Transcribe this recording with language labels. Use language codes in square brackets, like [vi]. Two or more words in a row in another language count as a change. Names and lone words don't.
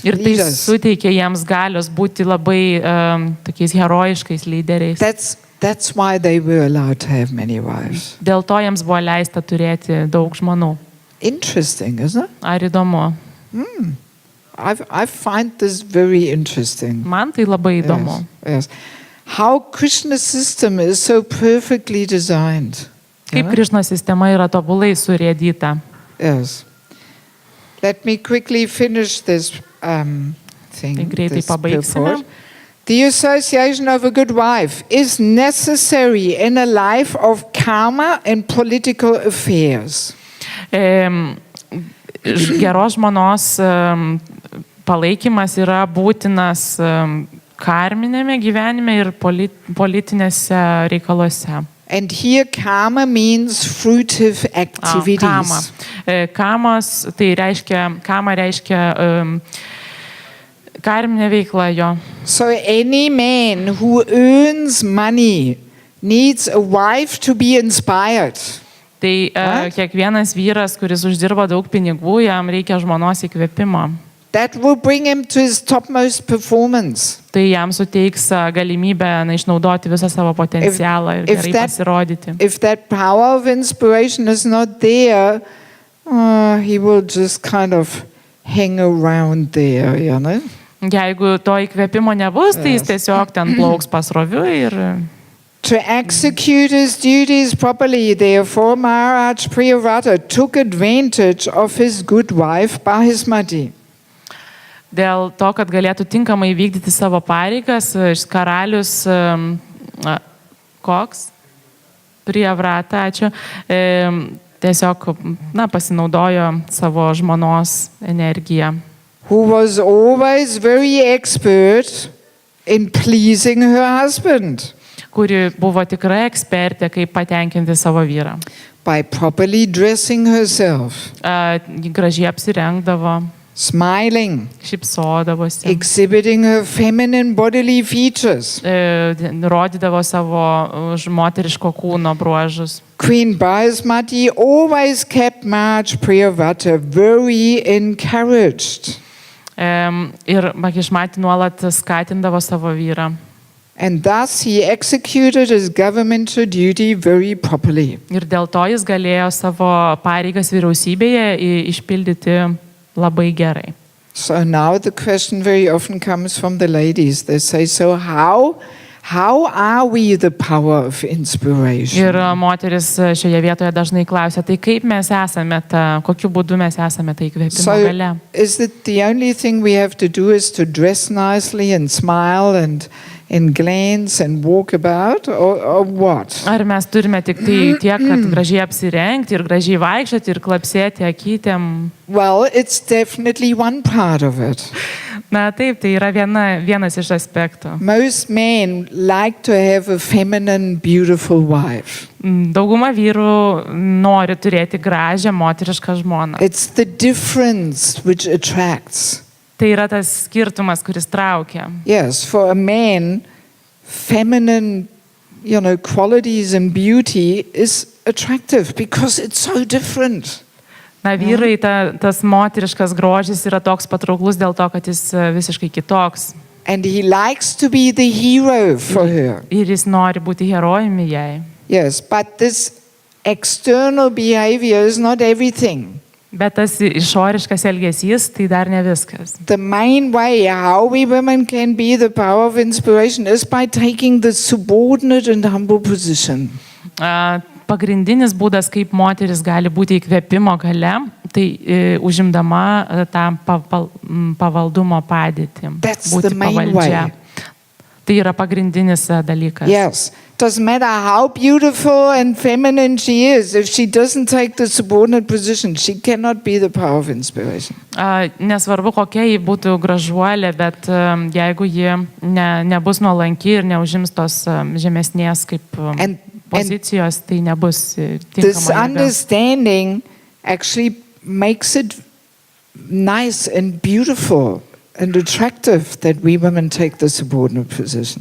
[lt] Ir tai [en] leaders. [lt] suteikė jiems galios būti labai tokiais herojiškais lyderiais. [en] That's why they were allowed to have many wives. [lt] Dėl to jiems buvo leista turėti daug žmonų. [en] Interesting, isn't it? [lt] Ar įdomu? [en] I find this very interesting. [lt] Man tai labai įdomu. [en] Yes. How Krishna's system is so perfectly designed. [lt] Kaip Krišnos sistema yra tobulai surėdyta. [en] Yes. Let me quickly finish this thing. [lt] Tai greitai [en] this [lt] pabaigsime. [en] purport. The association of a good wife is necessary in a life of karma and political affairs. [lt] Geros žmonos palaikymas yra būtinas karminėme gyvenime ir politinėse reikaluose. [en] And here karma means fruitive activities. [lt] Kama. Kamas, tai kama reiškia karminė veikla jo. [en] So any man who earns money needs a wife to be inspired. [lt] Tai kiekvienas vyras, kuris uždirba daug pinigų, jam reikia žmonos įkvėpimo. [en] That will bring him to his topmost performance. [lt] Tai jam suteiks galimybę išnaudoti visą savo potencialą ir gerai pasirodyti. [en] If that power of inspiration is not there, he will just kind of hang around there, you know? [lt] Jeigu to įkvėpimo nebus, tai jis tiesiog ten plauks pasroviui ir... [en] To execute his duties properly, therefore, Maharaj Priyavrata took advantage of his good wife Bahasmati. [lt] Dėl to, kad galėtų tinkamai vykdyti savo pareigas, karalius koks? Priyavrata, ačiū. Tiesiog pasinaudojo savo žmonos energiją. [en] Who was always very expert in pleasing her husband. [lt] Kuri buvo tikrai ekspertė, kaip patenkinti savo vyrą. [en] By properly dressing herself. [lt] Gražiai apsirengdavo. [en] Smiling. [lt] Šypsodavosi. [en] Exhibiting her feminine bodily features. [lt] Rodydavo savo moteriško kūno bruožus. [en] Queen Bahasmati always kept Maharaj Priyavrata very encouraged. [lt] Ir Bahasmati nuolat skatindavo savo vyrą. [en] And thus he executed his governmental duty very properly. [lt] Ir dėl to jis galėjo savo pareigas vyriausybėje išpildyti labai gerai. [en] So now the question very often comes from the ladies. They say, so how are we the power of inspiration? [lt] Ir moteris šioje vietoje dažnai klausia, tai kaip mes esame kokiu būdu mes esame tai įkvėpimo galia? [en] So is it the only thing we have to do is to dress nicely and smile and glance and walk about, or what? [lt] Ar mes turime tik tai tiek, kad gražiai apsirengti ir gražiai vaikščioti ir klapsėti akytėm? [en] Well, it's definitely one part of it. [lt] Na taip, tai yra vienas iš aspektų. [en] Most men like to have a feminine, beautiful wife. [lt] Dauguma vyrų nori turėti gražią moterišką žmoną. [en] It's the difference which attracts. [lt] Tai yra tas skirtumas, kuris traukia. [en] Yes, for a man, feminine, qualities and beauty is attractive because it's so different. [lt] Na, vyrai, tas moteriškas grožis yra toks patrauklus dėl to, kad jis visiškai kitoks. [en] And he likes to be the hero for her. [lt] Ir jis nori būti herojumi jai. [en] Yes, but this external behavior is not everything. [lt] Bet tas išoriškas elgesys, tai dar ne viskas. [en] The main way how we women can be the power of inspiration is by taking the subordinate and humble position. [lt] Pagrindinis būdas, kaip moteris gali būti įkvėpimo galia, tai užimdama tą pavaldumo padėtį. [en] That's the main way. [lt] Tai yra pagrindinis dalykas. [en] Yes. Doesn't matter how beautiful and feminine she is, if she doesn't take the subordinate position, she cannot be the power of inspiration. [lt] Nesvarbu, kokia ji būtų gražuolė, bet jeigu ji nebus nuolanki ir neužims tos žemesnės kaip pozicijos, tai nebus tinkama. [en] This understanding actually makes it nice and beautiful and attractive that we women take the subordinate position.